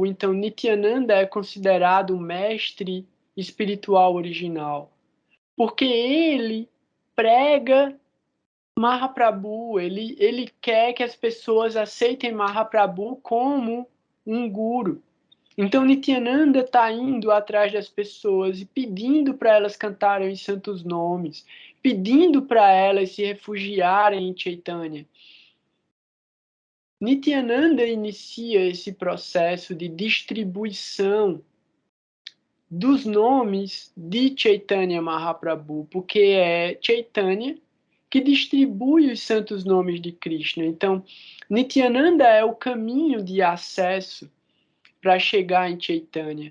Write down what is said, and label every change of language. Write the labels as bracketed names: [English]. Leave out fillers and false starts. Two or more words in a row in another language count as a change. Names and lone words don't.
[Portuguese] Então, Nityananda é considerado o mestre espiritual original, porque ele prega Mahaprabhu, ele quer que as pessoas aceitem Mahaprabhu como um guru. Então, Nityananda está indo atrás das pessoas e pedindo para elas cantarem os santos nomes, pedindo para elas se refugiarem em Chaitanya. Nityananda inicia esse processo de distribuição dos nomes de Chaitanya Mahaprabhu, porque é Chaitanya que distribui os santos nomes de Krishna. Então, Nityananda é o caminho de acesso para chegar em Chaitanya.